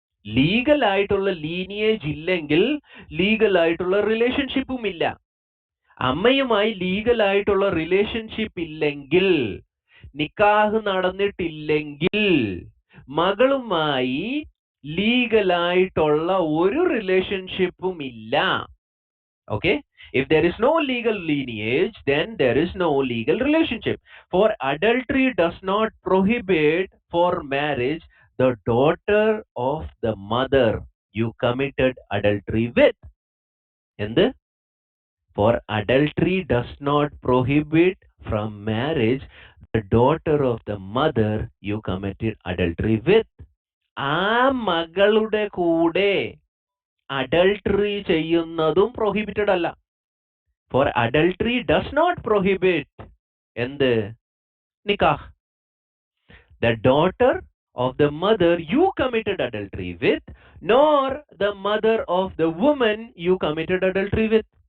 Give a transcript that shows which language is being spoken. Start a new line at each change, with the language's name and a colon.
Malayalam: Legal ആയിട്ടുള്ള lineage ഇല്ലെങ്കിൽ legal ആയിട്ടുള്ള റിലേഷൻഷിപ്പും ഇല്ല. അമ്മയുമായി ലീഗൽ ആയിട്ടുള്ള റിലേഷൻഷിപ്പ് ഇല്ലെങ്കിൽ, നിക്കാഹ് നടന്നിട്ടില്ലെങ്കിൽ, മകളുമായി ലീഗലായിട്ടുള്ള ഒരു റിലേഷൻഷിപ്പും ഇല്ല.
English: Okay, if there is no legal lineage then there is no legal relationship. For adultery does not prohibit for marriage the daughter of the mother you committed adultery with. എന്ത്? For adultery does not prohibit from marriage the daughter of the mother you committed adultery with.
Malayalam: ആ മകളുടെ കൂടെ adultery ചെയ്യുന്നതും prohibited അല്ല.
English: For adultery does not prohibit എന്ത്?
Malayalam: നിക്കാഹ്.
English: The daughter of the mother you committed adultery with, nor the mother of the woman you committed adultery with.